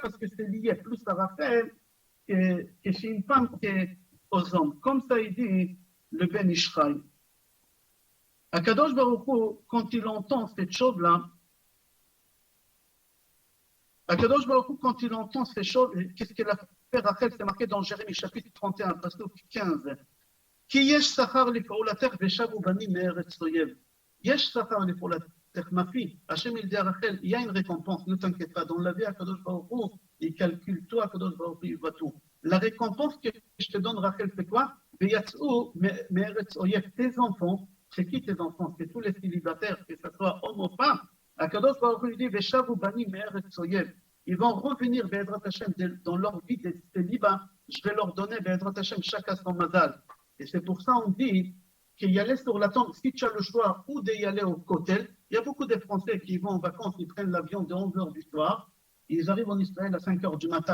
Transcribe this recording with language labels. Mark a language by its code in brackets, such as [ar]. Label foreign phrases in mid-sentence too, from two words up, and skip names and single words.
[fr] Parce que c'est lié plus à Rachel que chez une femme qu'aux hommes. Comme ça, il dit le Ben Ishraï. [he] הקדוש ברוך הוא, [fr] quand il entend cette chose-là, [he] הקדוש ברוך הוא, [fr] quand il entend ces choses, qu'est-ce qu'elle a fait Rachel? C'est marqué dans Jérémie chapitre 31, verset 15. [he] כי יש שכר לפעולתך ושבו בנים מארץ אויב. יש שכר לפעולתך, [fr] ma fille. Hachem il dit à Rachel, il y a une récompense, ne t'inquiète pas. Dans la vie, [he] הקדוש ברוך הוא, [fr] il calcule tout, [he] הקדוש ברוך הוא, [fr] il voit tout. La récompense que je te donne, Rachel, c'est quoi? [he] ויצאו מארץ אויב. [fr] Tes enfants, c'est qui tes enfants? C'est tous les célibataires, que ce soit homme ou femme. [he] הקדוש ברוך הוא dit ושבו בנים מארץ אויב. [fr] Ils vont revenir [he] בעזרת השם [fr] dans leur vie de célibat. Je vais leur donner [he] בעזרת השם [fr] chacun son mazal. Et c'est pour ça on dit qu'il y aller sur la tombe. Si tu as le choix ou d'y aller au Kotel, il y a beaucoup de Français qui vont en vacances, ils prennent l'avion de 11h du soir Ils arrivent en Israël à 5 heures du matin.